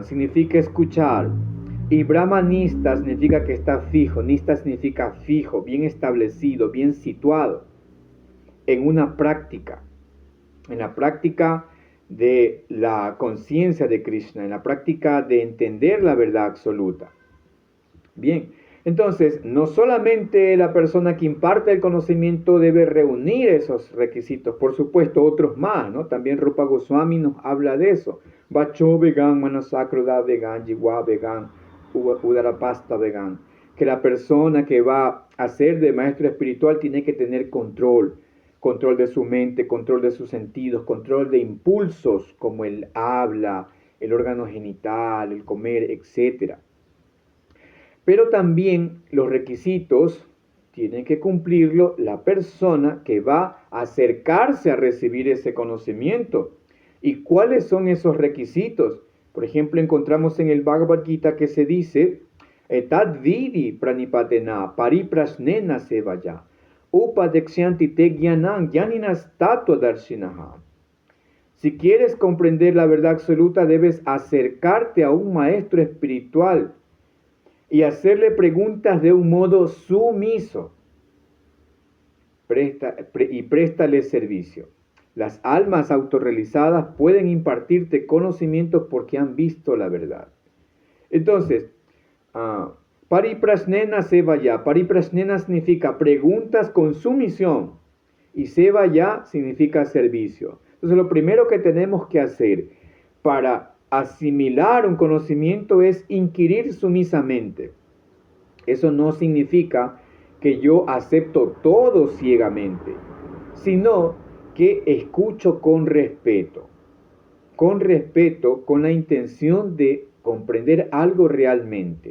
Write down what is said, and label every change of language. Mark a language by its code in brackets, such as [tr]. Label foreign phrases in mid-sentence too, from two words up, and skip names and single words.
[es] Srotrian significa escuchar. Y brahmanista significa que está fijo, nista significa fijo, bien establecido, bien situado en una práctica, en la práctica de la conciencia de Krishna, en la práctica de entender la verdad absoluta. Bien, entonces, no solamente la persona que imparte el conocimiento debe reunir esos requisitos, por supuesto, otros más, ¿no? También Rupa Goswami nos habla de eso. [sa] Vacho vegan, manasakruda vegan, jiwa vegan, udarapasta vegan. [es] Que la persona que va a ser de maestro espiritual tiene que tener control de su mente, control de sus sentidos, control de impulsos como el habla, el órgano genital, el comer, etc. Pero también los requisitos tiene que cumplirlo la persona que va a acercarse a recibir ese conocimiento. ¿Y cuáles son esos requisitos? Por ejemplo, encontramos en el Bhagavad Gita que se dice, [sa] Tad vidi pranipatena pariprasnena sevaya upadeksyanti te gyanam gyaninas tattva darshinaha. [es] Si quieres comprender la verdad absoluta, debes acercarte a un maestro espiritual y hacerle preguntas de un modo sumiso. Préstale servicio. Las almas autorrealizadas pueden impartirte conocimientos porque han visto la verdad. Entonces, [sa] pariprasnena sevaya. [es] Pariprasnena significa preguntas con sumisión y sevaya significa servicio. Entonces, lo primero que tenemos que hacer para asimilar un conocimiento es inquirir sumisamente. Eso no significa que yo acepto todo ciegamente, sino que escucho con respeto, con la intención de comprender algo realmente.